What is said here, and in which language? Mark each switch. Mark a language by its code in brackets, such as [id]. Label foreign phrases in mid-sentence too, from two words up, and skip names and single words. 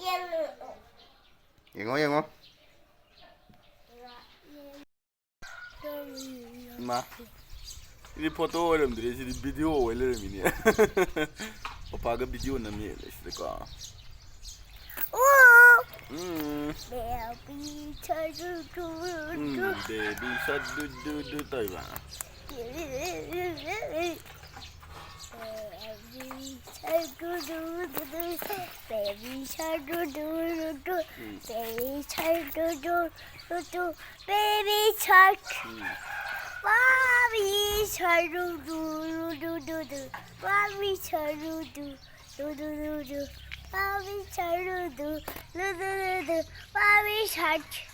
[mni] ꯌꯦꯡꯉꯣ ꯏꯃꯥ ꯁꯤꯗꯤ ꯐꯣꯇꯣ ꯑꯣꯏꯔꯝꯗ꯭ꯔꯦ ꯁꯤꯗꯤ ꯚꯤꯗꯤꯑꯣ ꯑꯣꯏ ꯂꯩꯔꯝꯃꯤꯅꯦ ꯄꯄꯥꯒ ꯚꯤꯗꯤꯑꯣ ꯅꯝꯃꯤ ꯁꯤꯗꯀꯣ [en] baby shark [mni] ꯗꯨ ꯇꯧꯏꯕ [en] Baby shark do do do, baby shark do do do, baby shark. Mommy shark do do do do do, mommy shark do do do do do, mommy shark do do do do do, mommy shark.